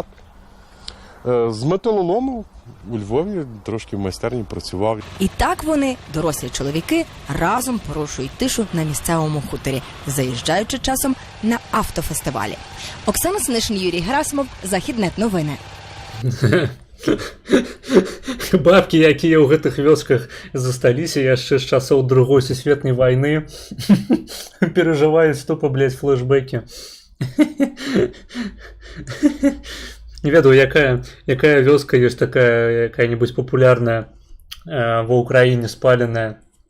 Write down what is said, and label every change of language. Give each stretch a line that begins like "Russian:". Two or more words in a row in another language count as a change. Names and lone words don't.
Ukrainian: З металолому у Львові трошки в майстерні працював. І так вони, дорослі чоловіки, разом порушують тишу на місцевому хуторі, заїжджаючи часом на автофестивалі. Оксана Синишин, Юрій Герасимов, Західнет новини.
Belarusian: Бабкі, якія ў гэтых вёсках засталіся яшчэ з часоў другой сусветнай вайны, перажываюць тупо, блядь, флешбекі. Не ведаю, якая вёска ёсць такая, якая-нибудь популярная ва Ўкраіне спаленая.